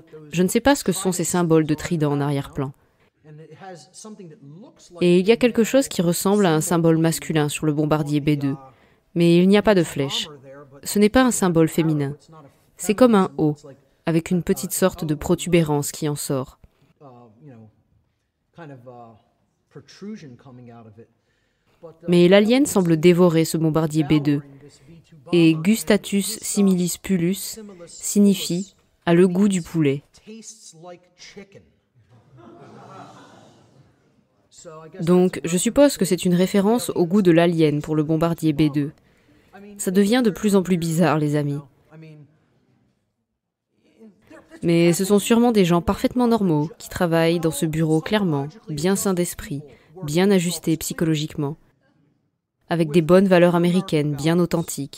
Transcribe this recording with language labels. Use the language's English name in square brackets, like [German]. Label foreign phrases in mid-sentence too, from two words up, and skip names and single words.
[French] Je ne sais pas ce que sont ces symboles de trident en arrière-plan. Et il y a quelque chose qui ressemble à un symbole masculin sur le bombardier B2, mais il n'y a pas de flèche. Ce n'est pas un symbole féminin. C'est comme un O, avec une petite sorte de protubérance qui en sort. Mais l'alien semble dévorer ce bombardier B2, et [Latin] gustatus similis pullus [French] signifie « a le goût du poulet ». Donc, je suppose que c'est une référence au goût de l'alien pour le bombardier B2. Ça devient de plus en plus bizarre, les amis. Mais ce sont sûrement des gens parfaitement normaux qui travaillent dans ce bureau clairement, bien sains d'esprit, bien ajustés psychologiquement, avec des bonnes valeurs américaines bien authentiques.